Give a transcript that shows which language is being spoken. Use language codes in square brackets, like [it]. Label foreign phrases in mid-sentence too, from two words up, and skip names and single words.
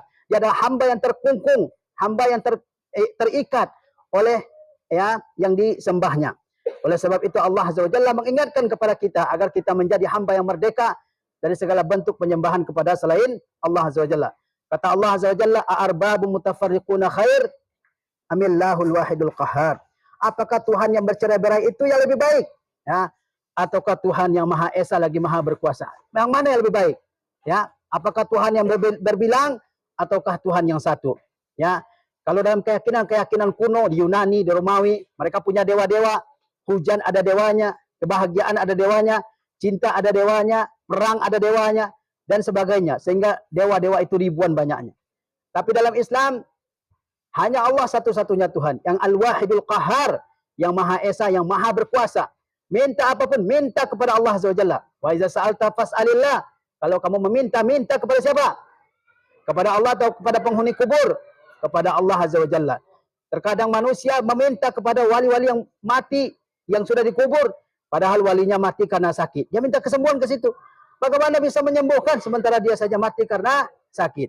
[id] Dia adalah hamba yang terkungkung, hamba yang terikat oleh yang disembahnya. Oleh sebab itu Allah [ar] عز وجل [id] mengingatkan kepada kita agar kita menjadi hamba yang merdeka dari segala bentuk penyembahan kepada selain Allah [ar] عز وجل. [id] Kata Allah [ar] عز وجل, "أأرباب متفرقون خير أم الله الواحد القهار." [id] Apakah Tuhan yang bercerai-berai itu yang lebih baik? Ya, ataukah Tuhan yang Maha Esa lagi Maha berkuasa? Yang mana yang lebih baik? Ya, apakah Tuhan yang berbilang ataukah Tuhan yang satu? Ya, kalau dalam keyakinan kuno di Yunani, di Romawi, mereka punya dewa-dewa. Hujan ada dewanya, kebahagiaan ada dewanya, cinta ada dewanya, perang ada dewanya, dan sebagainya. Sehingga dewa-dewa itu ribuan banyaknya. Tapi dalam Islam, hanya Allah satu-satunya Tuhan. Yang [ar] الواحد القهار, [id] yang Maha Esa, yang Maha berkuasa. Minta apapun, minta kepada Allah [ar] عز وجل. وإذا سألت فاسأل الله. [id] Kalau kamu meminta, minta kepada siapa? Kepada Allah atau kepada penghuni kubur? Kepada Allah [ar] عز وجل. [id] Terkadang manusia meminta kepada wali-wali yang mati, yang sudah dikubur, padahal walinya mati karena sakit. Dia minta kesembuhan ke situ. Bagaimana bisa menyembuhkan sementara dia saja mati karena sakit?